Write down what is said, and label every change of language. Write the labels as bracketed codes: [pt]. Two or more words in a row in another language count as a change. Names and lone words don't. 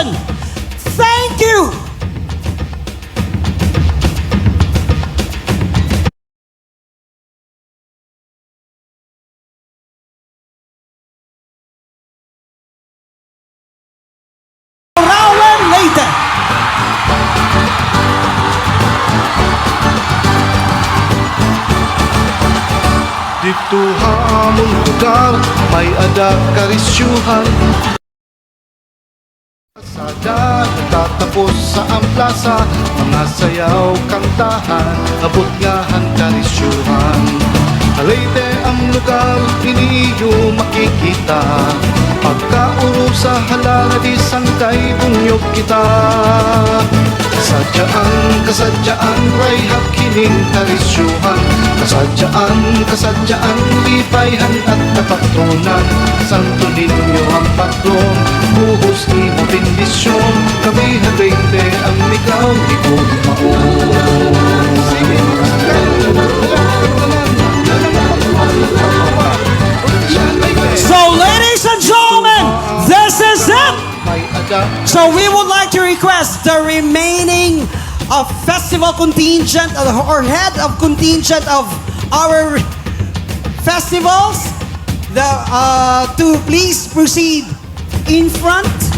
[en] Thank you. Raul Leyte. [war] Dito hamon lugar, may adak karisyuhan. Sada natatapos sa amplasa, mga sayaw, kantahan, abot ngahan karisyuhan. Leyte ang lugar, iniyo makikita. Pagkauro sa halala, di sangkay bunyog kita. Kasadyaan, ray hakining karisyuhan. Kasadyaan, lipayhan at napatronan. Santo ninyo ang patron, buhos ni mo bendisyon. Kami Leyte ang ikaw, di ko [en] So, ladies and gentlemen, this is it. [war] may adak. [en] So we would like to request the remaining festival contingent or head of contingent of our festivals to please proceed in front.